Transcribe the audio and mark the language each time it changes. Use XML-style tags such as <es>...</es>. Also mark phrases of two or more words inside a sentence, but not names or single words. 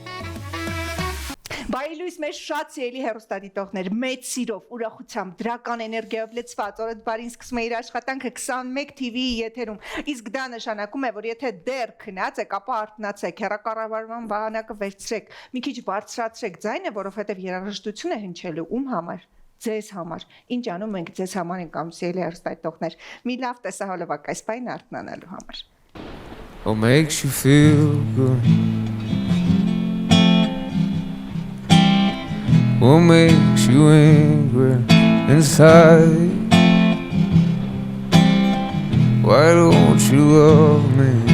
<hy>Բայ լույս մեր շատ սիրելի հեռուստադիտողներ, մեծ սիրով, ուրախությամբ, դրական էներգիայով լցված, օրդ բարին սկսում է իր աշխատանքը 21 TV-ի եթերում։ Իսկ դա նշանակում է, որ եթե դեռ քնած եք, ապա արթնացեք, հեռակառավարման վահանակը վերցրեք, մի քիչ բարձրացրեք ձայնը, որովհետև երաժշտություն է հնչելու ում համար։ Ձեզ համար։ Ինչ անում ենք ձեզ համար ենք անում սիրելի հեռուստադիտողներ։ Մի լավ տեսահոլովակ այս բանը արթնանալու համար։</hy> <en>What makes you feel good? What makes you angry inside? Why don't you love me?</en>